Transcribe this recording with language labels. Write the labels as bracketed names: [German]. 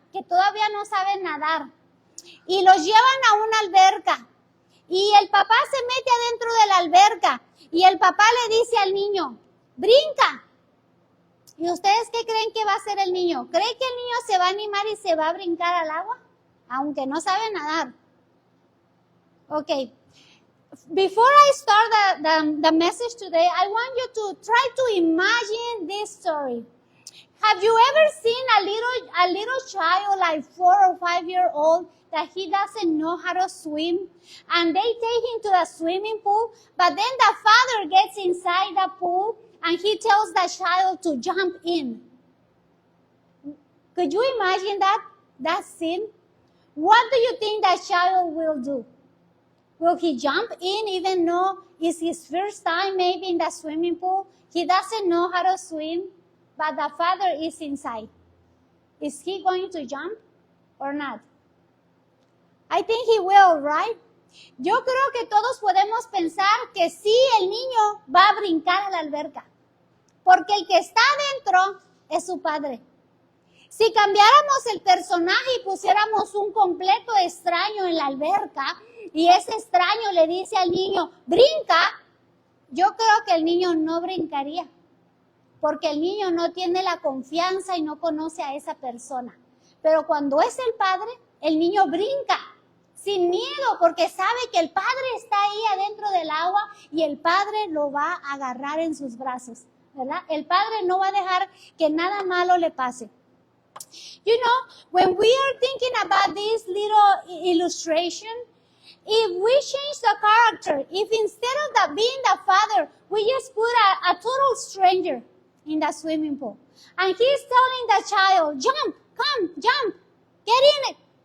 [Spanish] Que todavía no saben nadar y los llevan a una alberca y el papá se mete adentro de la alberca y el papá le dice al niño, brinca. ¿Y ustedes qué creen que va a hacer el niño? ¿Cree que el niño se va a animar y se va a brincar al agua? Aunque no sabe nadar. Okay. [English] Before I start the message today, I want you to try to imagine this story. Have you ever seen a little child like 4 or 5 years old that he doesn't know how to swim and they take him to the swimming pool, but then the father gets inside the pool and he tells the child to jump in? Could you imagine that scene? What do you think that child will do? Will he jump in even though it's his first time maybe in the swimming pool? He doesn't know how to swim, but the father is inside. Is he going to jump or not? I think he will, right? [Spanish] Yo creo que todos podemos pensar que sí, el niño va a brincar a la alberca, porque el que está adentro es su padre. Si cambiáramos el personaje y pusiéramos un completo extraño en la alberca y ese extraño le dice al niño, brinca, yo creo que el niño no brincaría, porque el niño no tiene la confianza y no conoce a esa persona. Pero cuando es el padre, el niño brinca sin miedo, porque sabe que el padre está ahí adentro del agua y el padre lo va a agarrar en sus brazos, ¿verdad? El padre no va a dejar que nada malo le pase. [English] You know, when we are thinking about this little illustration, if we change the character, if instead of being the father, we just put a total stranger in the swimming pool, and he's telling the child, jump, come, jump, get in it.